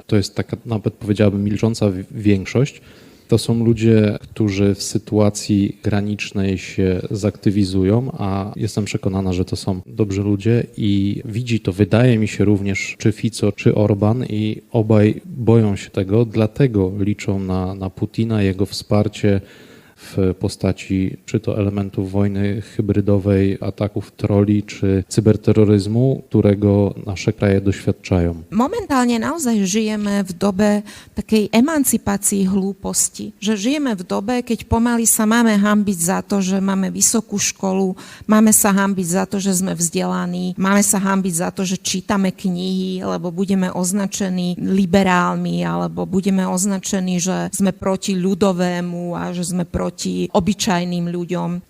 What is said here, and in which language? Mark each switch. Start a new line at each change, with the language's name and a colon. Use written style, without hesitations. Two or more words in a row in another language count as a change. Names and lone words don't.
Polish: to jest taka nawet powiedziałabym milcząca większość, to są ludzie, którzy w sytuacji granicznej się zaktywizują, a jestem przekonana, że to są dobrzy ludzie i widzi to, wydaje mi się również, czy Fico, czy Orbán i obaj boją się tego, dlatego liczą na Putina, jego wsparcie w postaci czy to elementów wojny hybrydowej, ataków troli, czy cyberterroryzmu, którego nasze kraje doświadczają.
Slovak: Momentálne naozaj žijeme v dobe takej emancipácii hlúposti. Že žijeme v dobe, keď pomaly sa máme hanbiť za to, že máme vysokú školu, máme sa hanbiť za to, že sme vzdelaní, máme sa hanbiť za to, že čítame knihy, lebo budeme označení liberálmi, alebo budeme označení, že sme proti ľudovému a že sme proti obyčajným ľuďom.